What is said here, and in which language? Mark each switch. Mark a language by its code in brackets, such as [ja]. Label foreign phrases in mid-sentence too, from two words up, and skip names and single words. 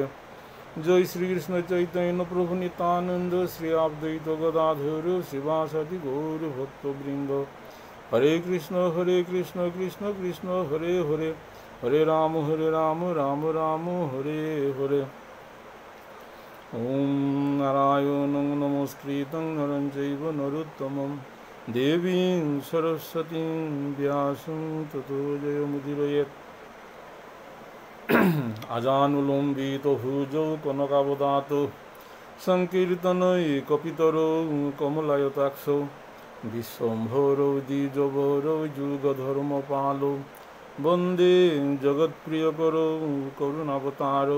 [sa] জয় শ্রীকৃষ্ণ চৈতন্য প্রভু নিত্যানন্দ শ্রী অদ্বৈত গদাধর শ্রীবাসাদি গৌর ভক্তবৃন্দ। হরে কৃষ্ণ কৃষ্ণ কৃষ্ণ হরে হরে হরে রাম রাম রাম হরে হরে। ওম নারায়ণং নমস্কৃতং নরং চৈব নরোত্তমং দেবীং সরস্বতীং ব্যাসং ততো জয়মুদীরয়েৎ। আজানুলম্বিত ভুজৌ কনকাবদাতো সংকীর্তনৈকপিতরৌ কমলায়তাক্ষৌ বিশ্বম্ভরৌ দ্বিজবরৌ যুগধর্মপালৌ বন্দে জগৎপ্রিয়করৌ করুণাবতারৌ।